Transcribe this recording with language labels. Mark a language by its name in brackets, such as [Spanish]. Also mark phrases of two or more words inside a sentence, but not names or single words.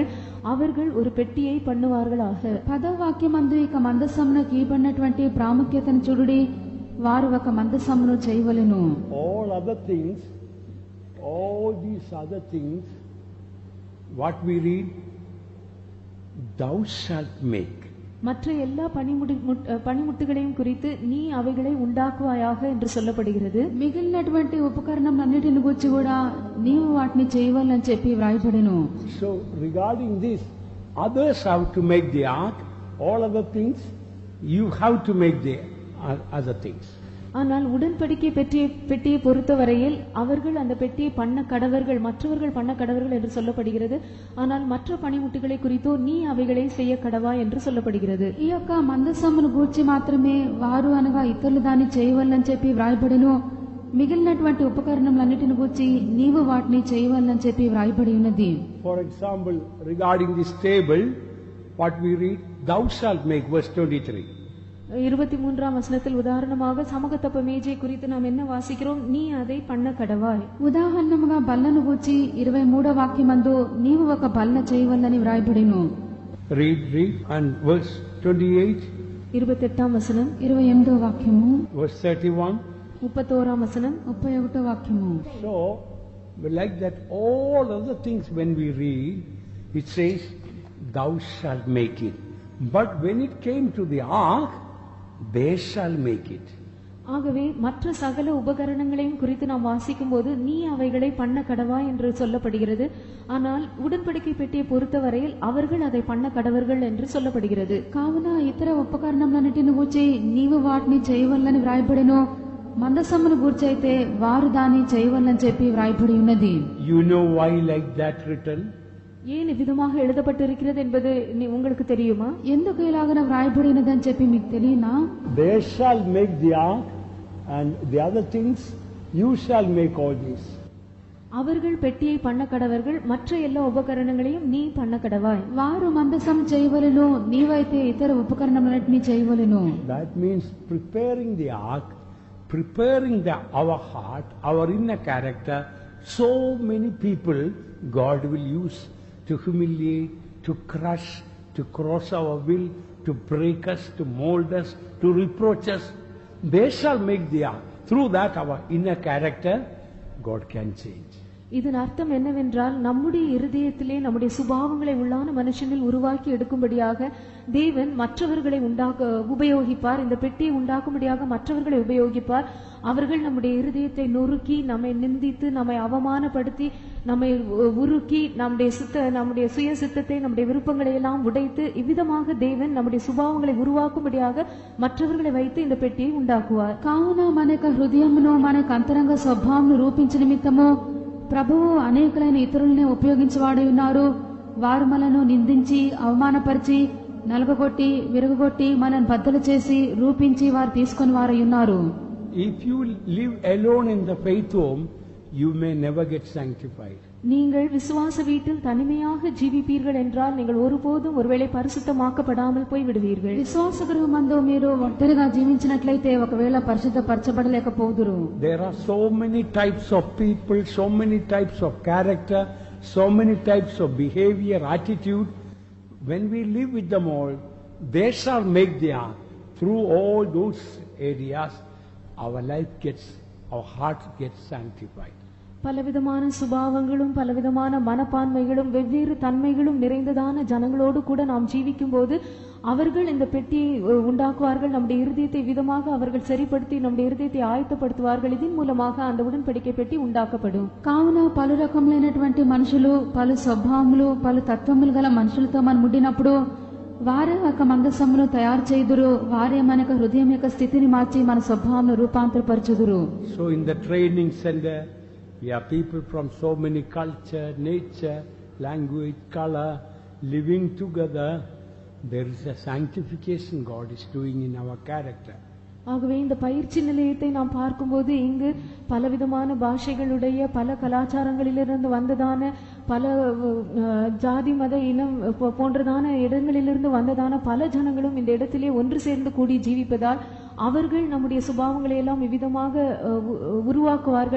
[Tamil] அவர்கள் ஒரு பெட்டியை பண்ணுவார்களாக. [Telugu] 10వ వాక్యమందు ఇక మందసమును కీబడినటువంటి ప్రాముఖ్యతను చూడుడి. వారు ఒక మందసమును చేయవలెను. [English] All these other things, what we read, thou shalt make. [Tamil] மற்ற எல்லா పనిముట్టుகளையும் குறித்து நீ అவைகளை உண்டாக்குவாயாக என்று சொல்லப்படுகிறது. [Telugu] మిగిలినటువంటి ఉపకరణములన్నిటిని గురించి కూడా నీవు వాటిని చేయవాలని చెప్పి వ్రాయబడెను. [English] So regarding this, others have to make the ark, all other things you have to make the other things. [Tamil] ஆனால் உடன்படிக்கை பெட்டியை பொறுத்தவரையில் அவர்கள் அந்த பெட்டியை பண்ண கடவர்கள், மற்றவர்கள் பண்ண கடவர்கள் என்று சொல்லப்படுகிறது. ஆனால் மற்ற பணிமுட்டுகளை குறித்தோ நீ அவைகளை செய்ய கடவா என்று சொல்லப்படுகிறது. [Telugu] ఈ యొక్క మందసమును గూర్చి మాత్రమే వారు అనగా ఇతరులు దాన్ని చేయవాలని చెప్పి వ్రాయబడెను. మిగిలినటువంటి ఉపకరణములన్నిటిని గూర్చి నీవు వాటిని చేయవాలని చెప్పి వ్రాయబడి ఉన్నది. [English] For example, regarding this table, what we read, thou shalt make, verse 23. [Tamil] 23ஆம் வசனத்தில் உதாரணமாக சமூகத்தப்ப மேஜை குறித்து நாம் என்ன வாசிக்கிறோம்? நீ அதை பண்ண கடவாய். [Telugu] ఉదాహరణముగా బల్లను గూర్చి 23వ వాక్యమందు నీవు ఒక బల్ల చేయవలని వ్రాయబడెను. [English] Read and verse 28. [Tamil] 28ஆம் வசனம். [Telugu] 28వ వాక్యము. [English] Verse 31. [Tamil] 31ஆம் வசனம். [Telugu] 31వ వాక్యము. [English] So, like that, all other things when we read, it says, thou shalt make it. But when it came to the ark, they shall make it. [Tamil] ஆகவே மற்ற சகல உபகரணங்களையும் குறித்து நாம் வாசிக்கும் போது நீ அவைகளை பண்ண கடவா என்று சொல்லப்படுகிறது. ஆனால் உடன்படிக்கை பெட்டியை பொறுத்தவரையில் அவர்கள் அதை பண்ண கடவர்கள் என்று சொல்லப்படுகிறது. [Telugu] కావున ఇతర ఉపకరణములన్నిటిని గూర్చి నీవు వాటిని చేయవలని వ్రాయబడెను. మందసమును గూర్చి అయితే వారు దాన్ని చేయవలని చెప్పి వ్రాయబడి ఉన్నది. [English] You know why like that written? [Tamil] ஏன் விதமாக எழுதப்பட்டிருக்கிறது என்பது உங்களுக்கு தெரியுமா? [Telugu] ఎందుకు ఇలాగన వ్రాయబడినదని చెప్పి మీకు తెలియనా? [English] They shall make the ark and the other things, you shall make all these. [Tamil] அவர்கள் பெட்டியை பண்ண கடவர்கள், மற்ற எல்லா உபகரணங்களையும் நீ பண்ண கடவாய். [Telugu] వారు మందసం చేయవలెను, నీవైతే ఇతర ఉపకరణములన్నిటిని చేయవలెను. [English] That means preparing the ark, preparing our heart, our inner character. So many people God will use to humiliate, to crush, to cross our will, to break us, to mold us, to reproach us. They shall make the ark. Through that our inner character God can change. [Tamil] இதன் அர்த்தம் என்னவென்றால் நம்முடைய இருதயத்திலே நம்முடைய சுபாவங்களை உள்ளான மனுஷனில் உருவாக்கி எடுக்கும்படியாக தேவன் மற்றவர்களை உபயோகிப்பார். இந்த பெட்டியை உண்டாக்கும்படியாக மற்றவர்களை உபயோகிப்பார். அவர்கள் நம்முடைய இருதயத்தை நொறுக்கி, நம்மை நிந்தித்து, நம்மை அவமானப்படுத்தி, நம்மை உருக்கி, நம்முடைய சுய சித்தத்தை, நம்முடைய விருப்பங்களை எல்லாம் உடைத்து, இவ்விதமாக தேவன் நம்முடைய சுபாவங்களை உருவாக்கும்படியாக மற்றவர்களை வைத்து இந்த பெட்டியை உண்டாக்குவார். [Telugu] కావున మనక హృదయమును మనక అంతరంగ స్వభావమును రూపించ నిమిత్తము ప్రభువు అనేకులైన ఇతరులనే ఉపయోగించేవాడై ఉన్నారు. వారు మనను నిందించి, అవమానపరిచి, నలగగొట్టి, విరగొట్టి, మనను బద్దలు చేసి, రూపించి వారు తీసుకుని వారై ఉన్నారు. [English] If you live alone in the faith home, you may never get sanctified. [Tamil] நீங்கள் விசுவாச வீட்டில் தனிமையாக ஜீவிப்பீர்கள் என்றால் நீங்கள் ஒருபோதும் ஒருவேளை பரிசுத்தமாக்கப்படாமல் போய் விடுவீர்கள். [Telugu] విశ్వాస గృహమందు మీరు ఒంటరిగా జీవించినట్లయితే ఒకవేళ పరిశుద్ధపరచబడలేకపోదురు. [English] There are so many types of people, so many types of character, so many types of behavior, attitude. When we live with them all, they shall make their, through all those areas, our life gets, our heart gets sanctified. [Tamil] பலவிதமான சுபாவங்களும் பலவிதமான மனப்பான்மைகளும் வெவ்வேறு தன்மைகளும் நிறைந்ததான ஜனங்களோடு கூட நாம் ஜீவிக்கும் போது அவர்கள் இந்த பெட்டியை உண்டாக்குவார்கள். நம்முடைய இருதயத்தை விதமாக அவர்கள் சரிப்படுத்தி நம்முடைய இருதயத்தை ஆயத்தப்படுத்துவார்கள். இதன் மூலமாக அந்த உடன்படிக்கை பெட்டி உண்டாக்கப்படும். [Telugu] కావున పలు రకములైనటువంటి మనుషులు, పలు స్వభావములు, పలు తత్వములు గల మనుషులతో మనం ముడినప్పుడు వారే ఒక మందసమును తయారు చేయుదురు. వారే మనకు హృదయం యొక్క స్థితిని మార్చి మన స్వభావమును రూపాంతరపరచుదురు. [English] So in the training center, we are people from so many culture, nature, language, color, living together. There is a sanctification God is doing in our character. [Tamil] ஆகவே இந்த பயிற்சி நிலையத்தை நாம் பார்க்கும்போது இங்கு பலவிதமான பாஷைகளுடைய, பல கலாச்சாரங்களிலிருந்து வந்ததான, பல ஜாதி மத இனம் போன்றதான இடங்களிலிருந்து வந்ததான பல ஜனங்களும் இந்த இடத்திலே ஒன்று சேர்ந்து கூடி ஜீவிப்பதால் அவர்கள் நம்முடைய சுபாவங்களை எல்லாம் இவ்விதமாக உருவாக்குவார்கள்.